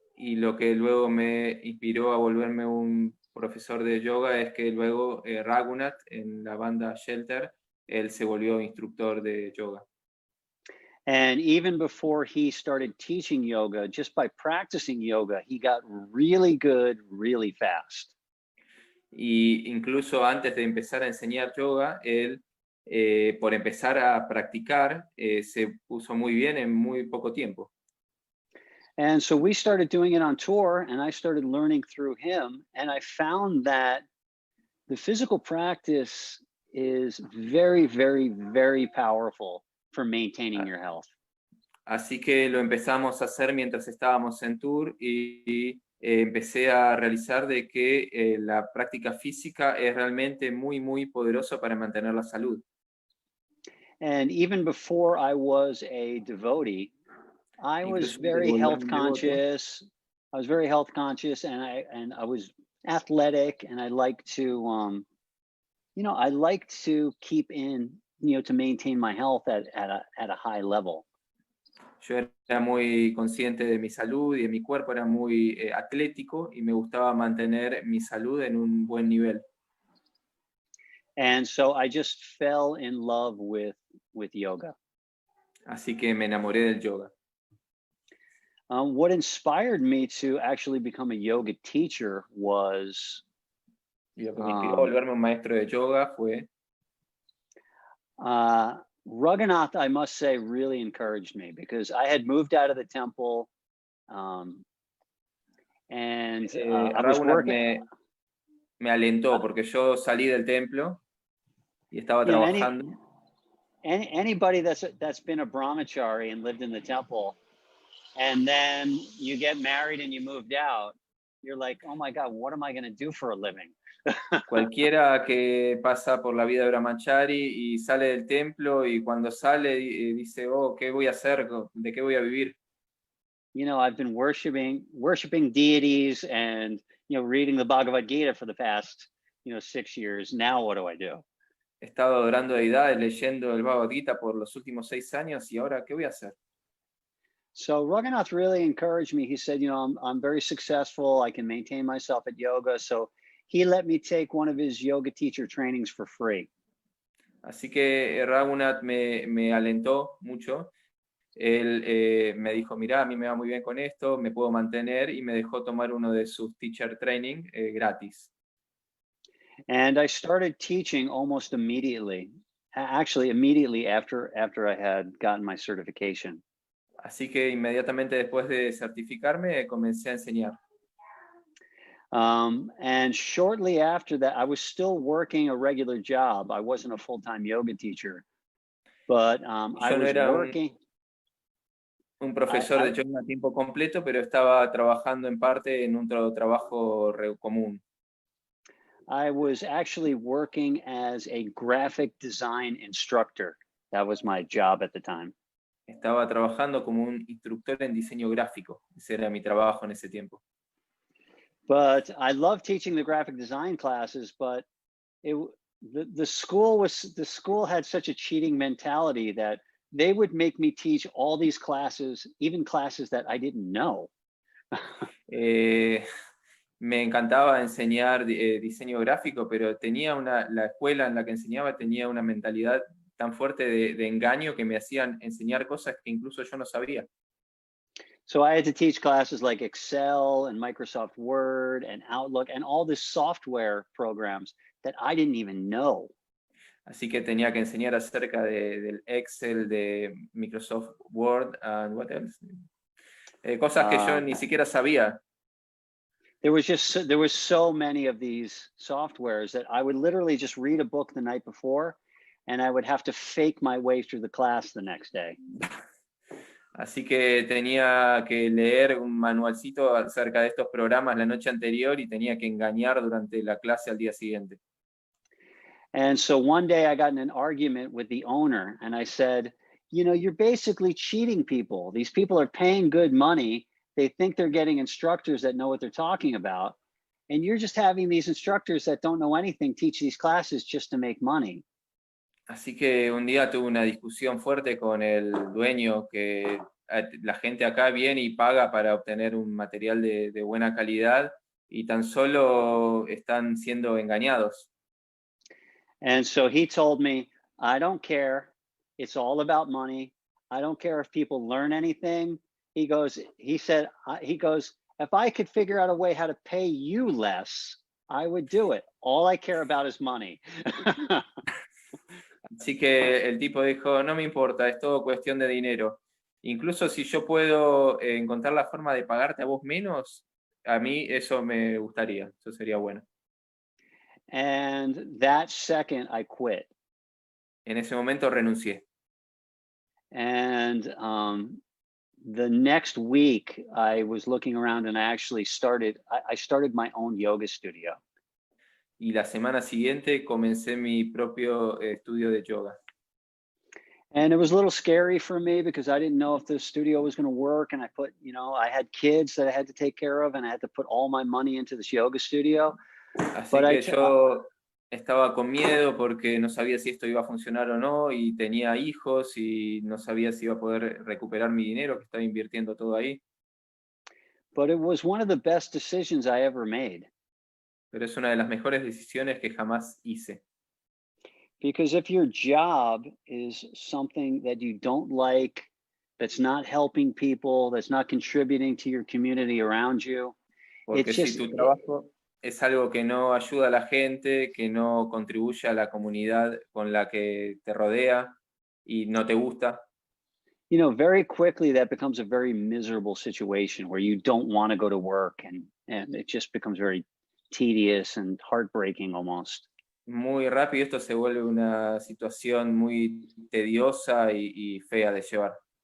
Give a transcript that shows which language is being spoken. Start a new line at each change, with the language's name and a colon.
Spanish: Y lo que luego me inspiró a volverme un profesor de yoga es que luego Raghunath, en la banda Shelter, él se volvió instructor de yoga.
English: And even before he started teaching yoga, just by practicing yoga, he got really good really fast.
Spanish: Y incluso antes de empezar a enseñar yoga, él, por empezar a practicar, se puso muy bien en muy poco tiempo.
English: And so we started doing it on tour, and I started learning through him, and I found that the physical practice is very, very, very powerful for maintaining your health.
Spanish: Así que lo empezamos a hacer mientras estábamos en tour y empecé a realizar de que la práctica física es realmente muy, muy poderosa para mantener la salud.
English: And even before I was a devotee, I was very health conscious. I was very health conscious, and I was athletic, and I like to, I like to keep in, to maintain my health at a high level.
Spanish: Yo era muy consciente de mi salud y de mi cuerpo, era muy atlético y me gustaba mantener mi salud en un buen nivel.
English: And so I just fell in love with yoga.
Spanish: Así que me enamoré del yoga.
English: What inspired me to actually become a yoga teacher was...
Spanish: Y lo que me inspiró a volverme un maestro de yoga fue...
English: Raghunath, I must say, really encouraged me because I had moved out of the temple, and I was working.
Spanish: Me alentó porque yo salí del templo y estaba trabajando.
English: Anybody that's been a brahmachari and lived in the temple, and then you get married and you moved out, you're like, oh my God, what am I going to do for a living?
Spanish: Cualquiera que pasa por la vida de Brahmachari y sale del templo y cuando sale dice, oh, ¿qué voy a hacer? ¿De qué voy a vivir?
English: You know, I've been worshiping deities and, reading the Bhagavad Gita for the past, 6 years. Now what do I do?
Spanish: He estado adorando deidades, leyendo el Bhagavad Gita por los últimos 6 años y ahora, ¿qué voy a hacer?
English: So Raghunath really encouraged me. He said, I'm very successful. I can maintain myself at yoga. So he let me take one of his yoga teacher trainings for free.
Spanish: Así que Raghunath me alentó mucho. Él me dijo, mira, a mí me va muy bien con esto, me puedo mantener, y me dejó tomar uno de sus
English: teacher training
Spanish: gratis.
English: And I started teaching almost immediately, actually immediately after I had gotten my certification.
Spanish: Así que inmediatamente después de certificarme comencé a enseñar.
English: And shortly after that, I was still working a regular job. I wasn't a full-time yoga teacher, but I
Spanish: Yo no
English: was
Spanish: era
English: working.
Spanish: un profesor de yoga a tiempo completo, pero estaba trabajando en parte en un trabajo común.
English: I was actually working as a graphic design instructor. That was my job at the time.
Spanish: Estaba trabajando como un instructor en diseño gráfico. Ese era mi trabajo en ese tiempo.
English: But I loved teaching the graphic design classes, but the school had such a cheating mentality that they would make me teach all these classes, even classes that I didn't know.
Spanish: Me encantaba enseñar diseño gráfico, pero la escuela en la que enseñaba tenía una mentalidad tan fuerte de engaño que me hacían enseñar cosas que incluso yo no sabía.
English: So I had to teach classes like Excel and Microsoft Word and Outlook and all this software programs that I didn't even know.
Spanish: Así que tenía que enseñar acerca del Excel, de Microsoft Word,
English: and what else?
Spanish: Cosas que yo ni siquiera sabía.
English: There was so many of these softwares that I would literally just read a book the night before, and I would have to fake my way through the class the next day.
Spanish: Así que tenía que leer un manualcito acerca de estos programas la noche anterior y tenía que engañar durante la clase al día siguiente.
English: And so one day I got in an argument with the owner, and I said, you're basically cheating people. These people are paying good money. They think they're getting instructors that know what they're talking about. And you're just having these instructors that don't know anything teach these classes just to make money.
Spanish: Así que un día tuve una discusión fuerte con el dueño, que la gente acá viene y paga para obtener un material de buena calidad y tan solo están siendo engañados.
English: And so he told me, I don't care. It's all about money. I don't care if people learn anything. He said, if I could figure out a way how to pay you less, I would do it. All I care about is money.
Spanish: Así que el tipo dijo, no me importa, es todo cuestión de dinero. Incluso si yo puedo encontrar la forma de pagarte a vos menos, a mí eso me gustaría, eso sería bueno.
English: And that second I quit.
Spanish: En ese momento renuncié.
English: And the next week I was looking around and I started my own yoga studio.
Spanish: Y la semana siguiente comencé mi propio estudio de yoga.
English: And it was a little scary for me because I didn't know if the studio was going to work. And I had kids that I had to take care of and I had to put all my money into this yoga studio.
Spanish: Así que yo estaba con miedo porque no sabía si esto iba a funcionar o no y tenía hijos y no sabía si iba a poder recuperar mi dinero que estaba invirtiendo todo ahí.
English: But it was one of the best decisions I ever made.
Spanish: Pero es una de las mejores decisiones que jamás hice.
English: Because if your job is something that you don't like, that's not helping people, that's not contributing to your community around you,
Spanish: porque si tu trabajo es algo que no ayuda a la gente, que no contribuye a la comunidad con la que te rodea y no te gusta,
English: very quickly that becomes a very miserable situation where you don't want to go to work and it just becomes very tedious and heartbreaking almost.
Spanish: Muy rápido esto se vuelve una situación muy tediosa y fea de llevar.